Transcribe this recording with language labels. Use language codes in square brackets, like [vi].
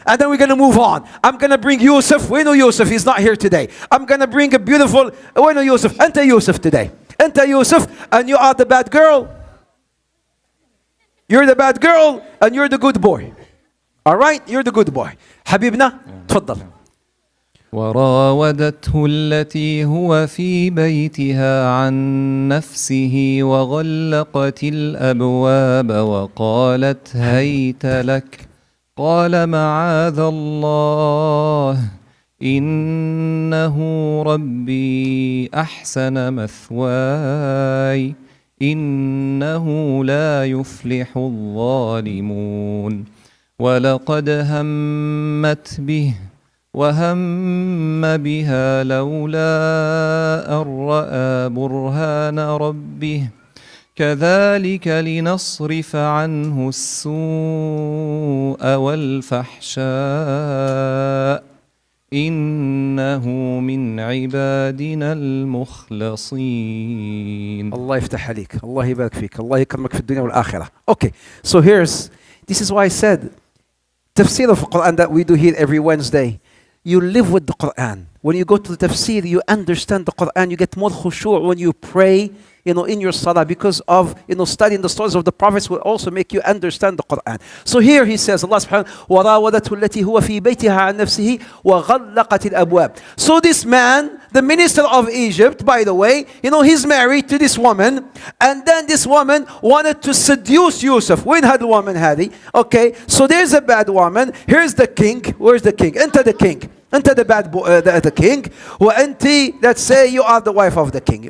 [en] And then we're going to move on. I'm going to bring Yusuf. We know Yusuf. He's not here today. I'm going to bring a beautiful... We know Yusuf. [ar] Anta [en] Yusuf today. Anta Yusuf. And you are the bad girl. You're the bad girl. And you're the good boy. All right? You're the good boy. [ar] Habibna, تفضل. وراودته التي هو في بيتها عن نفسه وغلقت الأبواب وقالت هيت لك قال معاذ الله إنه ربي أحسن مثواي إنه لا يفلح الظالمون ولقد همت به وهم بها لولا أن رأى برهان ربه كذلك لنصرف عنه السوء والفحشاء إنه من عبادنا المخلصين. الله يفتح عليك. الله يبارك فيك. الله يكرمك في الدنيا والآخرة. [en] Okay, so this is why I said tafsir of Quran that we do here every Wednesday. You live with the Quran. When you go to the tafsir, you understand the Quran. You get more khushu' when you pray, in your salah, because of, studying the stories of the prophets will also make you understand the Quran. So here he says, Allah subhanahu wa ta'ala, [ar] وَرَاوَدَتْهُ الَّتِي هُوَ فِي بَيْتِهَا عَنْ نَفْسِهِ وَغَلَّقَتِ الْأَبْوَابِ. [en] So this man, the minister of Egypt, by the way, he's married to this woman, and then this woman wanted to seduce Yusuf. When had the woman, Hadi? Okay, so there's a bad woman. Here's the king. Where's the king? Enter the king. [ar] أنت [en] the bad boy, the king. [ar] وأنت, [en] let's say you are the wife of the king.